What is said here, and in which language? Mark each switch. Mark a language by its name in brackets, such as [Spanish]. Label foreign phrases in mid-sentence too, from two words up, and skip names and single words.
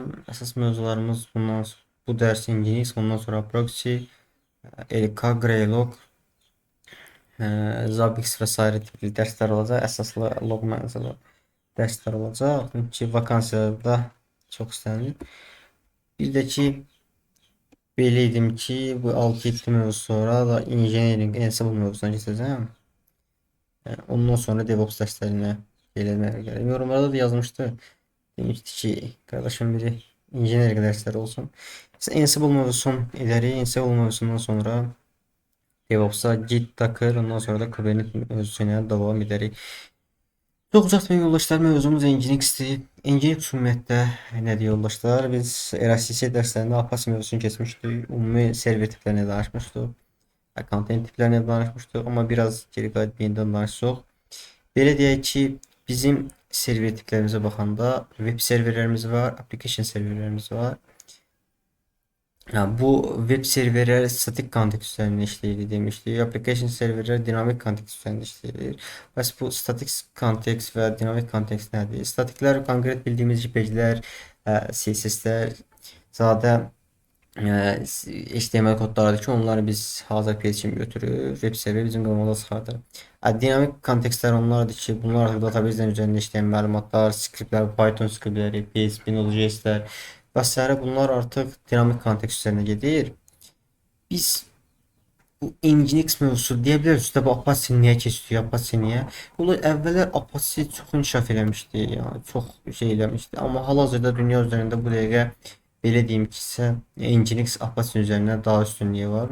[Azerbaijani] Əsas mövzularımız bu dərs Nginx, ondan sonra proxy, LK, Greylog, Zabbix və sairə tipli dərslər olacaq. Əsaslı log mənzili dərslər olacaq. Çünki vakansiyalarda çox istənilir. [Turkish] Bir də ki belirledim ki bu 6-7 mövzu sonra da engineering Ansible mövzusuna geçeceğim. Yani ondan sonra DevOps derslerine gelmeye gerek. Yorumlarda da yazmıştı. Demişti ki kardeşim biri engineering dersleri olsun. İşte Ansible mevzusun ileri Ansible mevzusundan sonra DevOps'a Git, Docker ondan sonra da Kubernetes mevzusuna devam ederiz. [Azerbaijani] Çox uzatmayın yoldaşlar, mövzumuz Nginx-dir. Nginx ümumiyyətlə nədir yoldaşlar? Biz RSC dərslərində Apache mövzusunu keçmişdik. Ümumi server tiplərini danışmışdıq. Content tiplərini danışmışdıq. Amma biraz geri qayıdıb yenidən danışacaq. Belə deyək ki, bizim server tiplərimizə baxanda web serverlərimiz var, application serverlərimiz var. [Turkish] Yani bu web serverler statik kontekst üzerinde işleyir demişti. [Azerbaijani] Application serverler dinamik kontekst üzerinde işleyir. Bəs bu statik kontekst ve dinamik kontekst nedir? Statikler konkret bildiğimiz JPEG'ler, CSS'ler, zaten HTML kodlardır ki onları biz hazır page için götürür. Web server bizim qovamada çıxardır. Dinamik kontekstlər onlardır ki bunlar artıq database'lerin üzerinde işleyen məlumatlar, skriptlər, Python skriptləri, PHP, Node.js'lər vesaire [Turkish] bunlar artık dinamik kontekst üzerine gelir. [Azerbaijani] Biz bu Nginx mövzusu deyə bilərik. Üstə bu Apache niyə keçiyor? Apache niyə? Bunlar əvvəllər Apache çox inkişaf eləmişdi. Yəni çox şey eləmişdi. Amma hal-hazırda dünya üzərində bu dəqiqə belə deyim ki, isə Nginx Apache üzərindən daha üstünlüyü var.